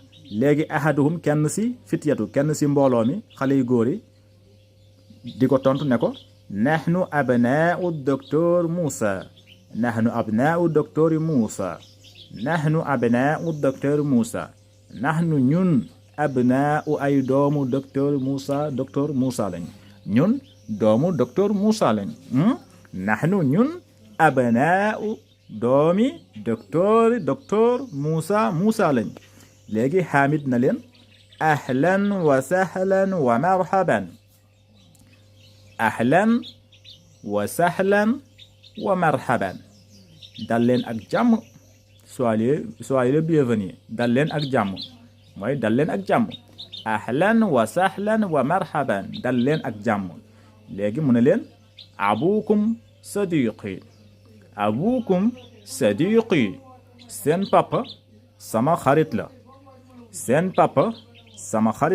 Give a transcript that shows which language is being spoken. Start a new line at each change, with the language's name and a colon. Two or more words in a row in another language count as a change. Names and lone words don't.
Wolof: léegi ahaduhum kenn si fityatu kenn si mbooloo mi xale yu góor yi di ko tontu ne ko
Arabic: نحن أبناء
Wolof: docteur Moussa
Arabic: نحن أبناء
Wolof: docteur Moussa nahnu ñun abnaau ay doomu docteur Moussa lañ ñun doomu docteur Moussa lañ. nahnu ñun abnaau doomi docteur Moussa lañ. léegi xaamid na leen
Arabic: أهلا وسهلا ومرحبا. أهلا وسهلا ومرحبا
Wolof: dal leen ak jàmm
French: soyez le bienvenu
Wolof: dal leen ak jàmm mooy dal leen ak jàmm.
Arabic: أهلا وسهلا ومرحبا
Wolof: dal leen ak jàmm. léegi mu ne leen
Arabic: أبوكم صديقي
Wolof: seen papa sama xarit la seen papa sama xarit